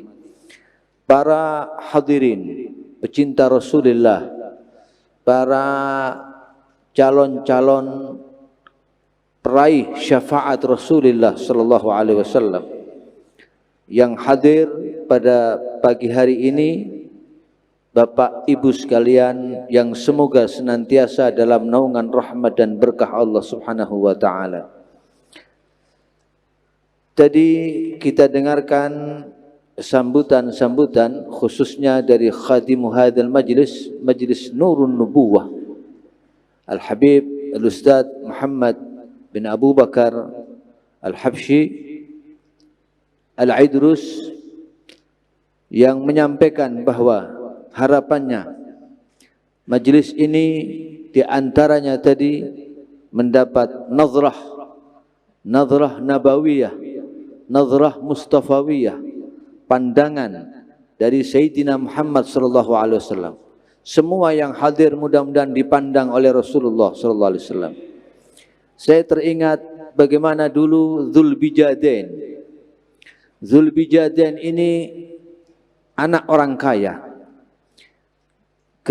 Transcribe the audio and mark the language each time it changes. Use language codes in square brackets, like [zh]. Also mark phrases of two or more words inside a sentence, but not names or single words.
[id] Para hadirin pecinta Rasulullah, para calon-calon peraih syafaat Rasulullah [ar] صلى الله عليه وسلم [id] yang hadir pada pagi hari ini, Bapak Ibu sekalian yang semoga senantiasa dalam naungan rahmat dan berkah Allah [ar] سبحانه وتعالى. [id] Tadi kita dengarkan sambutan-sambutan khususnya dari [ar] خادم هذا المجلس, [id] majlis Nurun Nubuwah, Al-Habib Al-Ustadz Muhammad bin Abu Bakar Al-Habsyi Al-Aidrus, yang menyampaikan bahwa harapannya majlis ini diantaranya tadi mendapat [ar] نظرة نبوية، نظرة مصطفوية, [id] pandangan dari Sayyidina Muhammad [ar] صلى الله عليه وسلم. [id] Semua yang hadir mudah-mudahan dipandang oleh Rasulullah [ar] صلى الله عليه وسلم. [id] Saya teringat bagaimana dulu Dzulbijadain. Dzulbijadain ini anak orang kaya.